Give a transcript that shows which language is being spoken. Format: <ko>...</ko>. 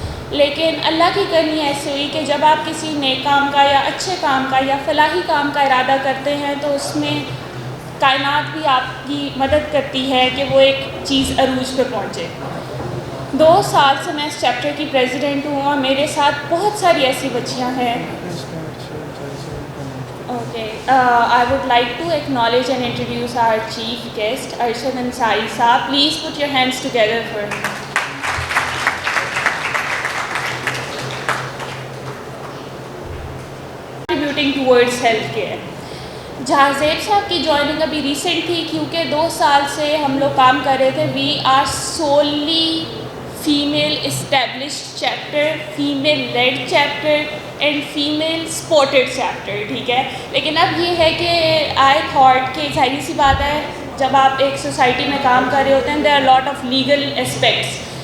<ur>لیکن اللہ کی کرنی ایسی ہوئی کہ جب آپ کسی نیک کام کا یا اچھے کام کا یا فلاحی کام کا ارادہ کرتے ہیں تو اس میں کائنات بھی آپ کی مدد کرتی ہے کہ وہ ایک چیز عروج پہ پہنچے. 2 سال سے میں اس چیپٹر کی پریزیڈنٹ ہوں, اور میرے ساتھ بہت ساری ایسی بچیاں ہیں.</ur> <en>Okay, I would like to acknowledge and introduce our chief guest, Arshad Ansari Saab. Please put your hands together for him. Contributing towards healthcare.</en> <ur>جہازیب صاحب کی جوائننگ ابھی ریسنٹ تھی, کیونکہ 2 سال سے ہم لوگ کام کر رہے تھے.</ur> <en>we are solely female established chapter, female led chapter and female supported chapter,</en> <ur>ٹھیک ہے. لیکن اب یہ ہے کہ</ur> <en>I thought</en> <ur>کہ ظاہری سی بات ہے جب آپ ایک سوسائٹی میں کام کر رہے ہوتے ہیں</ur> <en>There are lot of legal aspects.</en>